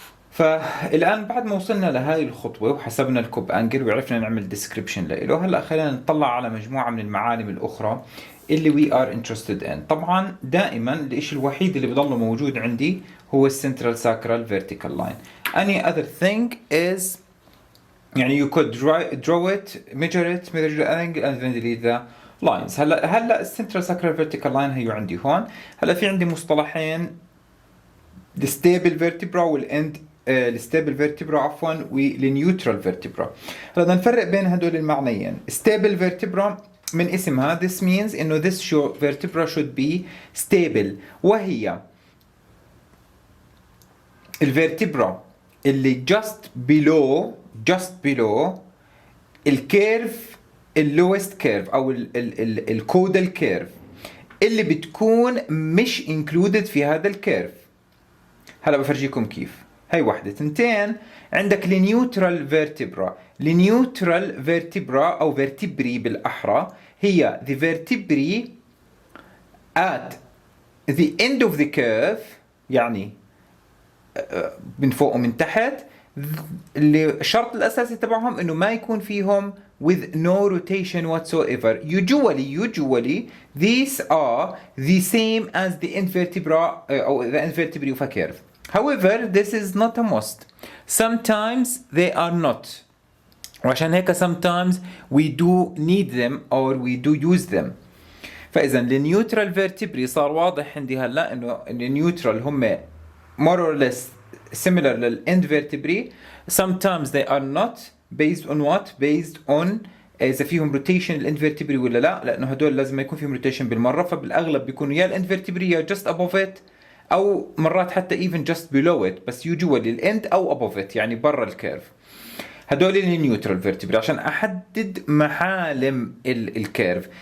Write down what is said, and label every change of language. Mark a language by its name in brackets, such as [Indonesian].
[Arabic] فالان بعد ما وصلنا لهاي الخطوة وحسبنا الكوب انجل وعرفنا نعمل ديسكريبشن له، هلا خلينا نطلع على مجموعة من المعالم الاخرى اللي [English] we are interested in. [Arabic] طبعا دائما الاشي الوحيد اللي بضل موجود عندي هو السنترال ساكرال فيرتيكال لاين. [English] any other thing is يعني you could draw it, measure the angle and then delete the lines. [Arabic] هلا السنترال ساكرال فيرتيكال لاين هي عندي هون. هلا في عندي مصطلحين، الستيبل فيرتبرا والاند الستيبل فيرتبرا عفوا والنيوترال فيرتبرا. هلا بدنا نفرق بين هدول المعنيين. ستيبل فيرتبرا من اسمها [English] this means [Arabic] انه [English] this vertebra should be stable، [Arabic] وهي الفيرتبرا اللي [English] just below [Arabic] الكيرف اللوست كيرف او الكودال كيرف اللي بتكون مش included في هذا الكيرف. هلا بفرجيكم كيف. هاي واحدة. تنتين عندك النيوترال فيرتبرا. النيوترال فيرتبرا او فيرتبري بالاحرى هي [English] the vertebrae at the end of the curve، [Arabic] يعني من فوق ومن تحت. اللي الشرط الاساسي تبعهم انه ما يكون فيهم [English] with no rotation whatsoever. Usually these are the same as the invertebra or the invertebrate of a curve. However, this is not a must. Sometimes they are not. [Arabic] وعشان هيك [English] sometimes we do need them or we do use them. [Arabic] فإذا النيوترال فيرتبري صار واضح عندي هلا إنه النيوترال هم [English] more or less similar [Arabic] للإند vertebrae. [English] Sometimes they are not based on what? Based on [Arabic] إذا فيهم rotation الإند vertebrae ولا لا، لأنه هدول لازم ما يكون فيهم rotation بالمرة، فبالأغلب بيكونوا يا الإند vertebrae يا [English] just above it [Arabic] أو مرات حتى [English] even just below it، [Arabic] بس [English] usually [Arabic] الإند أو above it يعني برا الكيرف. هدول النيوترال فيرتبري عشان احدد محالم الكيرف.